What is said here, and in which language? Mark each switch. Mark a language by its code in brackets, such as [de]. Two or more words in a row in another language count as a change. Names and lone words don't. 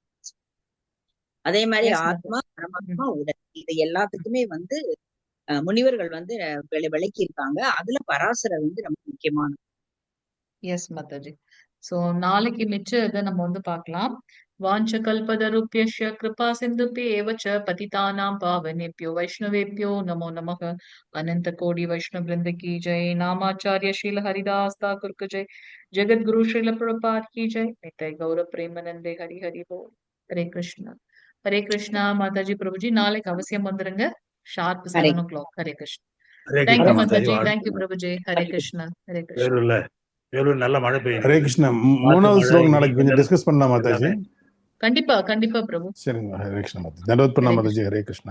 [ta] அதே மாதிரி ஆத்மா, பரமாத்மா, உடல், இது எல்லாத்துக்குமே முனிவர்கள் விளக்கி இருக்காங்க. அதுல பராசரர் ரொம்ப முக்கியமான. எஸ் மாதாஜி. சோ நாளைக்கு மிச்ச இதை நம்ம பார்க்கலாம். [sa] वाञ्छा कल्पतरुभ्यश्च कृपा सिन्धुभ्य एव च पतितानां पावनेभ्यो वैष्णवेभ्यो नमो नमः. [hi] अनंत कोटि वैष्णव वृंद की जय. नामाचार्य श्रील हरिदास ठाकुर की जय. जगत गुरु श्रील प्रभुपाद की जय. नित्य गौर प्रेमानंदे हरि हरि बोल. हरे कृष्णा माताजी प्रभुजी. [ta] நாளைக்கு அவசியம் வந்துருங்க. [en] sharp 7 o'clock. [ta] ஹரே கிருஷ்ணா. தேங்க்யூ மாதாஜி. தேங்க்யூ பிரபுஜி. ஹரே கிருஷ்ணா. ஹரே கிருஷ்ணா. வேலூர் நல்ல மழை பெய்யுது. ஹரே கிருஷ்ணா. மூணாவது ஸ்லோகம் நாளைக்கு கொஞ்சம் டிஸ்கஸ் பண்ணலாம் மாதாஜி. கண்டிப்பா பிரபு. சரிங்க. ஹரே கிருஷ்ணா மாதாஜி. தண்டவத் பண்ணலாம் மாதாஜி. ஹரே கிருஷ்ணா.